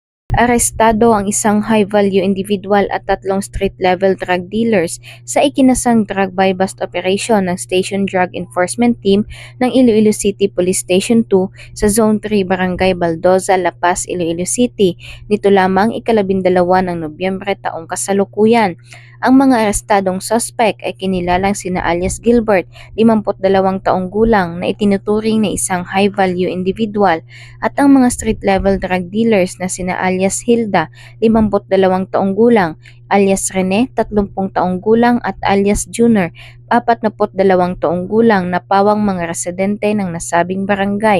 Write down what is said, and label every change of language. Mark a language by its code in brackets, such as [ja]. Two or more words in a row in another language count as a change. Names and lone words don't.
[tl] Arestado ang isang [en] high-value individual [tl] at 3 [en] street-level drug dealers [tl] sa ikinasang [en] drug buy-bust operation [tl] ng Station Drug Enforcement Team ng Iloilo City Police Station 2 sa Zone 3 Barangay Baldoza, La Paz, Iloilo City. Nito lamang ikalabindalawa ng Nobyembre taong kasalukuyan. Ang mga arestadong suspect ay kinilalang sina alias Gilbert, 52 taong gulang na itinuturing na isang [en] high-value individual, [tl] at ang mga [en] street-level drug dealers [tl] na sina alias Hilda, 52 taong gulang, alias Rene, 30 taong gulang at alias Junior, 42 taong gulang na pawang mga residente ng nasabing barangay.